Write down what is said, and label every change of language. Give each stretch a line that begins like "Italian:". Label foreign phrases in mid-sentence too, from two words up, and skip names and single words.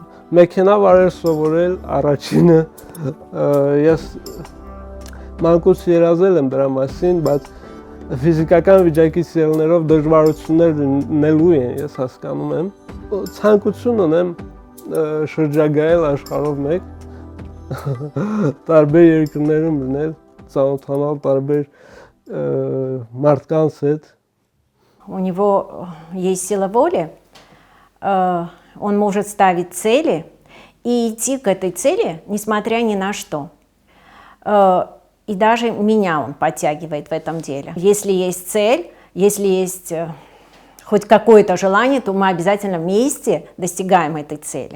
Armenian: Մեքենա վարել սովորել առաջինը, ես մանկուց երազել եմ դրա մասին, բայց ֆիզիկական վիճակից ելնելով դժվարություններ լինելու են, ես հասկանում եմ։ Ցանկություն ունեմ շրջագայել աշխարհով մեկ, տարբեր երկրներում լինել, ծանոթանալ տարբեր մարդկանց հետ։
Russian: У него есть сила воли, он может ставить цели и идти к этой цели, несмотря ни на что. И даже меня он подтягивает в этом деле. Если есть цель, если есть хоть какое-то желание, то мы обязательно вместе достигаем этой цели.